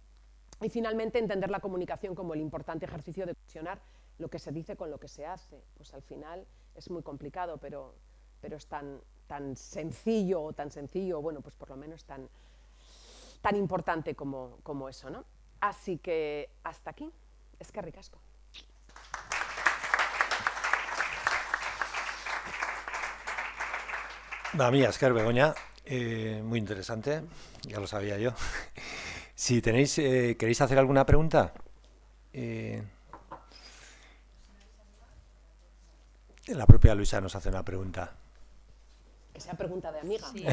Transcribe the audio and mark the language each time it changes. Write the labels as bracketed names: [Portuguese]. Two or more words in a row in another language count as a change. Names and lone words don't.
[Spanish] Y finalmente entender la comunicación como el importante ejercicio de fusionar lo que se dice con lo que se hace. Pues al final es muy complicado, pero es tan sencillo, bueno, pues por lo menos tan importante como eso, ¿no? Así que hasta aquí. [Basque] Eskerrik asko. Mía, Esker Begoña, [Spanish] muy interesante, ya lo sabía yo. Si tenéis, ¿queréis hacer alguna pregunta? La propia Luisa nos hace una pregunta. Que sea pregunta de amiga, sí.